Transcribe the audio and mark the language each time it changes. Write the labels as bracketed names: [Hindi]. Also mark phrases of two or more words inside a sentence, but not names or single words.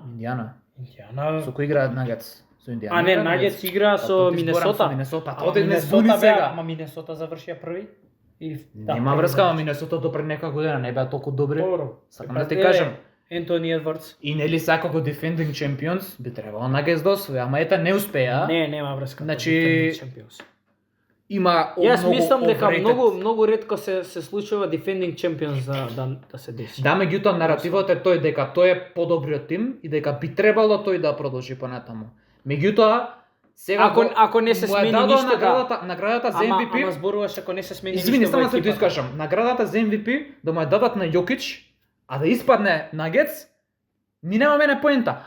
[Macedonian] Индиана. Со кој играат Нагетс? Со Индиана. А не, играат Нагетс игра Па, со тоа ти зборам со Минесота. Минесота. Ама Тоа не Минесота збуни беа, сега. ама Минесота завршија први. И Нема врска, ама Минесота до пред нека година не беа толку добри. Добро. Сакам да ти кажам. Ентони Едвардс. И нели сака го [English] defending champions [Macedonian] би требало Нагетс да освои, ама ета не успеа. Не, нема врска. Значи, Champions. Има Јас многу мислам дека overrated. многу ретко се случува [English] defending champions [Macedonian] да се деси. Да, меѓутоа наративот е тој дека тој е подобриот тим и дека би требало тој да продолжи понатаму. Меѓутоа сега Ако не се му е смени дадоа ништо наградата за Ама MVP. зборуваш ако не се смени Извини, ништо во само се ти екипата. искажам. Наградата за MVP да му ја дадат на Јокич, а да испадне Нагетс, ми нема мене поента.